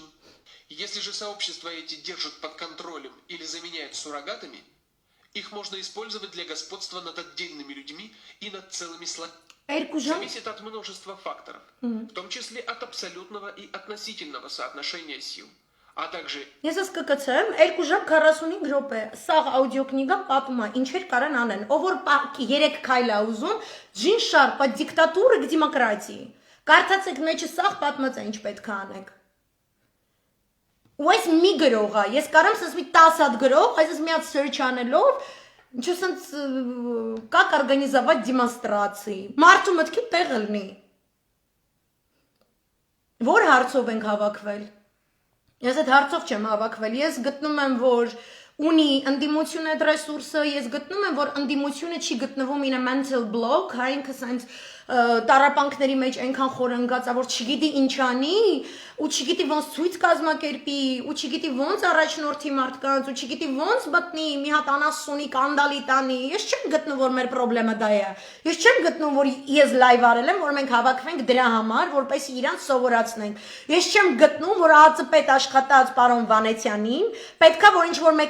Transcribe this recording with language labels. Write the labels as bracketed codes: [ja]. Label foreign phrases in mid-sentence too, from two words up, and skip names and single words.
[ru] Если же сообщества эти держат под контролем или заменяют суррогатами, их можно использовать для господства над отдельными людьми и над целыми слоями. Зависит от множества факторов, в том числе от абсолютного и относительного соотношения сил, а также... [hy] Ես ասկկցեմ, 2 ժամ 45 րոպե, սաղ աուդիոկնիգա պատում է, ինչեր կարան անեն, ով որ 3 քայլ է ուզում, Ջին Շարպը դիկտատուրը к դեմոկրատии, կարդացեք մեջը սաղ պատմած է ինչ պետք է անեք։ Ու այս մի գրող է, ես կարամ սենց մի 10 հատ գրող, այսպես մի հատ search անելով, ինչու սենց [ru] как организовать демонстрации, [hy] մարդու մտքի տեղ լինի։ Որ հարցով ենք հավաքվել։ Ես այդ հարցով չեմ հավաքվել, ես գտնում եմ, որ ունի ընդդիմություն այդ ռեսուրսը, ես գտնում եմ, որ ընդդիմությունը չի գտնվում [en] in a mental block, [hy] հա ինքը սենց տարապանքների մեջ այնքան խորընկած է, որ չգիտի ինչ անի, ու չգիտի ոնց ցույց կազմակերպի, ու չգիտի ոնց առաջնորդի մարդկանց, ու չգիտի ոնց մտնի մի հատ անասունի կանդալի տանի։ Ես չեմ գտնում, որ մեր խնդրեմը դա է։ Ես չեմ գտնում, որ ես լայվ արել եմ, որ մենք հավաքվենք դրա համար, որպեսզի իրանց սովորացնենք։ Ես չեմ գտնում, որ ԱԾՊ աշխատած պարոն Վանեցյանին պետքա որ ինչ որ